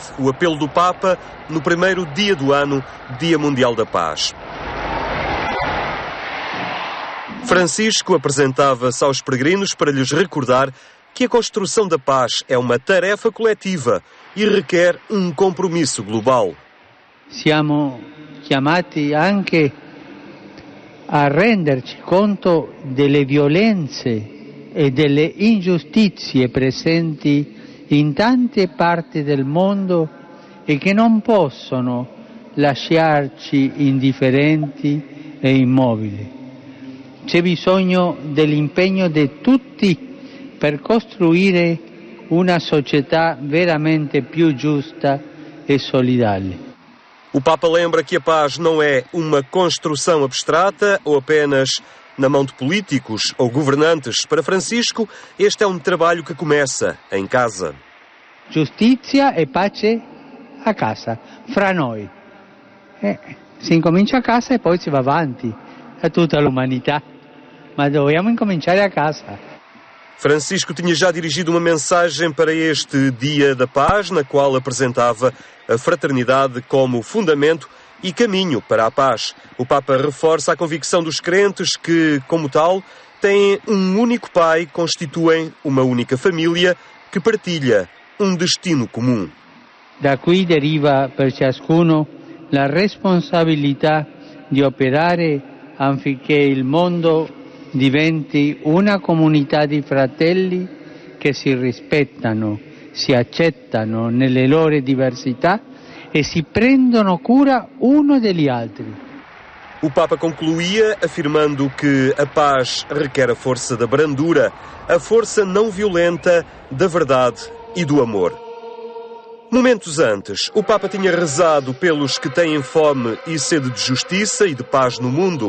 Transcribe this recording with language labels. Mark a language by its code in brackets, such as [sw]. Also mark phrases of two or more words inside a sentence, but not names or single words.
[pt] O apelo do Papa no primeiro dia do ano, Dia Mundial da Paz. Francisco apresentava-se aos peregrinos para lhes recordar que a construção da paz é uma tarefa coletiva e requer um compromisso global. [it] Siamo chiamati anche a renderci conto delle violenze e delle ingiustizie presenti in tante parti del mondo e che non possono lasciarci indifferenti e immobili. C'è bisogno dell'impegno di tutti per costruire una società veramente più giusta e solidale. [pt] O Papa lembra que a paz não é uma construção abstrata ou apenas na mão de políticos ou governantes. Para Francisco, este é um trabalho que começa em casa. [it] Giustizia e pace a casa, fra noi. Si incomincia a casa e poi si va avanti a tutta l'umanità. Ma dobbiamo incominciare a casa. [pt] Francisco tinha já dirigido uma mensagem para este Dia da Paz, na qual apresentava a fraternidade como fundamento e caminho para a paz. O Papa reforça a convicção dos crentes que, como tal, têm um único Pai, constituem uma única família que partilha um destino comum. [it] Da qui deriva per ciascuno la responsabilità di operare affinché il mondo diventi una comunità di fratelli che si rispettano, si accettano nelle loro diversità e si prendono cura uno degli altri. [pt] O Papa concluía afirmando que a paz requer a força da brandura, a força não violenta da verdade e do amor. Momentos antes, o Papa tinha rezado pelos que têm fome e sede de justiça e de paz no mundo.